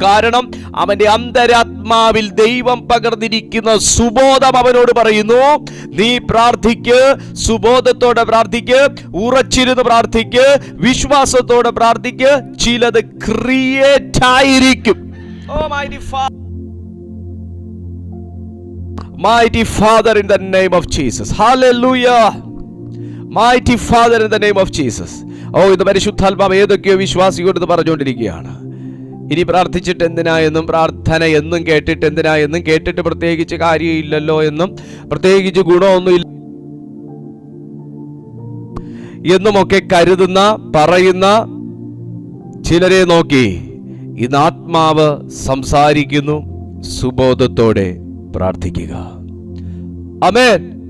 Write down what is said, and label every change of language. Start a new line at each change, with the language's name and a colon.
Malayalam: കാരണം അവന്റെ അന്തരാത്മാവിൽ ദൈവം പകർന്നിരിക്കുന്ന സുബോധം അവനോട് പറയുന്നു, നീ പ്രാർത്ഥിക്ക്, സുബോധത്തോടെ പ്രാർത്ഥിക്ക്, ഉറച്ചിരുന്ന് പ്രാർത്ഥിക്ക്, വിശ്വാസത്തോടെ പ്രാർത്ഥിക്ക്, ചിലത് ക്രിയേറ്റ് ആയിരിക്കും.
English: Oh mighty Father in the name of Jesus. Hallelujah. Mighty Father in the name of Jesus.
Malayalam: ഇത് പരിശുദ്ധാത്മാവ് ഏതൊക്കെയോ വിശ്വാസിയോട് പറഞ്ഞുകൊണ്ടിരിക്കുകയാണ്. ഇനി പ്രാർത്ഥിച്ചിട്ട് എന്തിനാ എന്നും, പ്രാർത്ഥന എന്നും കേട്ടിട്ട് എന്തിനാ എന്നും, കേട്ടിട്ട് പ്രത്യേകിച്ച് കാര്യമില്ലല്ലോ എന്നും, പ്രത്യേകിച്ച് ഗുണമൊന്നുമില്ല എന്നുമൊക്കെ കരുതുന്ന പറയുന്ന ചിലരെ നോക്കി ഇന്ന് ആത്മാവ് സംസാരിക്കുന്നു, സുബോധത്തോടെ പ്രാർത്ഥിക്കുക. ആമേൻ.